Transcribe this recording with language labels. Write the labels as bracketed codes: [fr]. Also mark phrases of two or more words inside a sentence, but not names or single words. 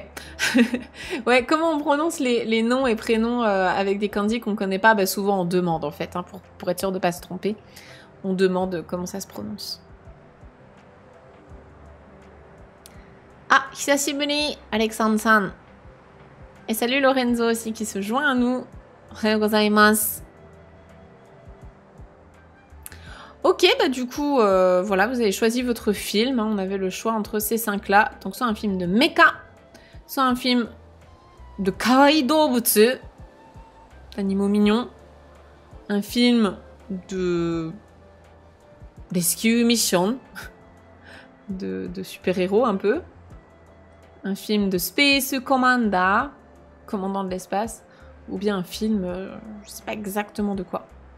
[fr] Ouais, comment on prononce les noms et prénoms avec des kanji qu'on connaît pas? Bah, souvent on demande en fait, hein, pour être sûr de pas se tromper. On demande comment ça se prononce. [ja] Ah, hisashiburi, Alexandre-san. [fr] Et salut Lorenzo aussi qui se joint à nous. [ja] おはようございます. [fr] Ok, bah du coup, voilà, vous avez choisi votre film. Hein, on avait le choix entre ces 5-là. Donc soit un film de mecha, soit un film de [ja] 可愛い動物, [fr] d'animaux mignons, un film de [en] rescue mission, [fr] de super-héros un peu, un film de [en] Space Commander, [fr] commandant de l'espace, ou bien un film, je sais pas exactement de quoi.